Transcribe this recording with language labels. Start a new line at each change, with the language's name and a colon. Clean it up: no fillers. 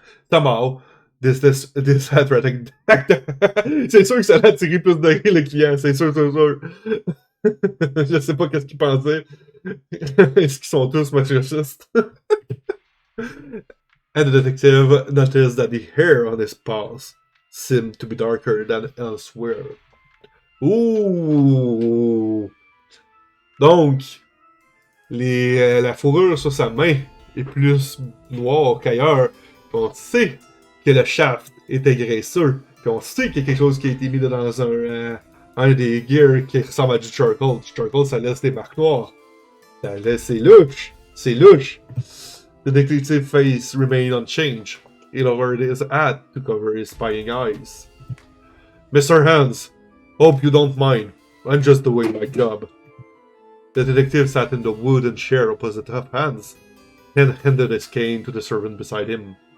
English: Somehow, this handwriting.
French: C'est sûr que ça l'a attiré plus de rire le client, c'est sûr. Je sais pas qu'est-ce qu'ils pensaient. Est-ce qu'ils sont tous masochistes?
English: And the detective noticed that the hair on his paws seemed to be darker than elsewhere. Ouh!
French: Donc, la fourrure sur sa main est plus noire qu'ailleurs. On sait que le shaft était graisseux. Puis on sait qu'il y a quelque chose qui a été mis dans un des gears qui ressemble à du charcoal. Du charcoal, ça laisse des marques noires. C'est louche! C'est louche!
English: The detective's face remained unchanged. He lowered his hat to cover his spying eyes. Mr. Hans, hope you don't mind. I'm just doing my job. The detective sat in the wooden chair opposite of Hans and handed his cane to the servant beside him.